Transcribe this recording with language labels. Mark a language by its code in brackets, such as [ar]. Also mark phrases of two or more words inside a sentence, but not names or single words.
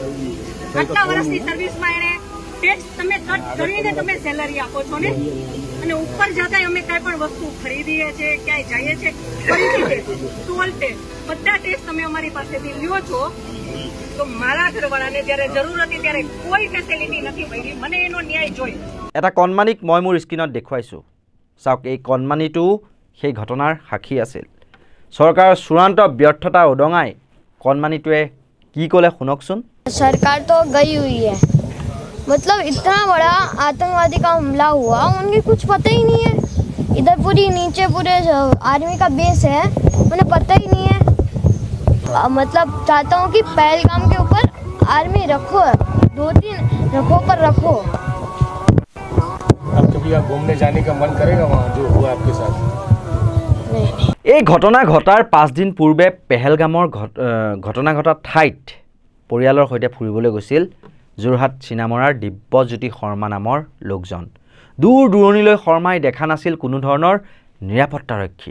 [gu] આટલા વર્ષની સર્વિસમાં એને ટેક્સ તમે કટ કરીને તમે સેલરી આપો છો ને, અને ઉપર જતા અમે કઈ પણ વસ્તુ ખરીદીએ છીએ, ક્યાંય જઈએ છીએ, ફરીથી [en] toll tax [gu] બધા ટેક્સ તમે અમારી પાસેથી લ્યો છો। તો મારા ઘરવાળાને જ્યારે જરૂર હતી ત્યારે કોઈ ફેસિલિટી નથી મળી। મને એનો ન્યાય જોઈએ। [as] এটা কণমানিক মই মোৰ স্ক্ৰীনত দেখুৱাইছোঁ। চাওক, এই কণমানিটো সেই ঘটনাৰ সাক্ষী আছিল। চৰকাৰৰ চূড়ান্ত ব্যৰ্থতা উদঙাই কণমানিটোৱে কি ক'লে শুনকচোন। [hi] सरकार तो गई हुई है, मतलब इतना बड़ा आतंकवादी का हमला हुआ, उनके कुछ पता ही नहीं है। इधर पूरी नीचे पूरे आर्मी का बेस है, उन्हें पता ही नहीं है। मतलब चाहता हूँ कि पहलगाम के ऊपर आर्मी रखो, 2-3 रखो पर रखो। अब कभी आप घूमने जाने का मन करेगा वहाँ जो हुआ आपके साथ? [as] এই ঘটনা ঘটাৰ 5 দিন পূৰ্বে পেহেলগামৰ ঘটনা ঘটা ঠাইত পৰিয়ালৰ সৈতে ফুৰিবলৈ গৈছিল যোৰহাট চিনামৰাৰ দিব্যজ্যোতি শৰ্মা নামৰ লোকজন। দূৰ দূৰণিলৈ শৰ্মাই দেখা নাছিল কোনো ধৰণৰ নিৰাপত্তাৰক্ষী।